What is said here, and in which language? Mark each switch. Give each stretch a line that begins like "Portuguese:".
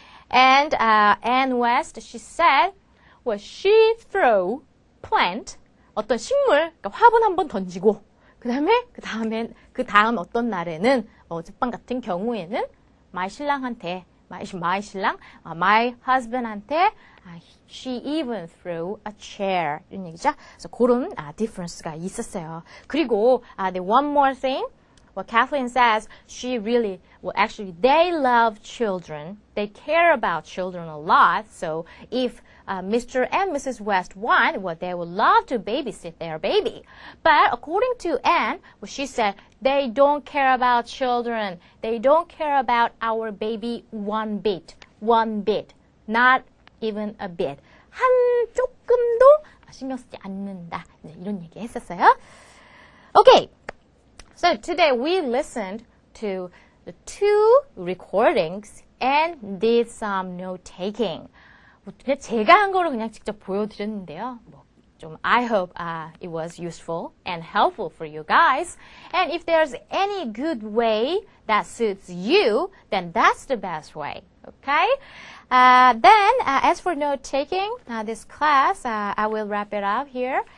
English: And Anne West, she said, well, she threw plant,
Korean: 어떤 식물, 그러니까 화분 한번 던지고, 그 다음 어떤 날에는, 어젯밤 같은 경우에는,
English: my 신랑한테, my husband한테, she even threw a chair.
Korean: 이런 얘기죠. 그래서 그런 difference가 있었어요.
English: 그리고, the one more thing, what Kathleen says, actually, they love children. They care about children a lot. So if Mr. and Mrs. West want, well, they would love to babysit their baby. But according to Anne, well, she said, they don't care about children. They don't care about our baby one bit. Not even a bit.
Korean: 조금도 신경 쓰지 않는다. 이런 얘기 했었어요. Okay.
English: So today we listened to the 2 recordings and did some note-taking.
Korean: 그냥 제가 한 거를 그냥 직접 보여드렸는데요.
English: I hope it was useful and helpful for you guys. And if there's any good way that suits you, then that's the best way. Okay? Then, as for note-taking, this class, I will wrap it up here.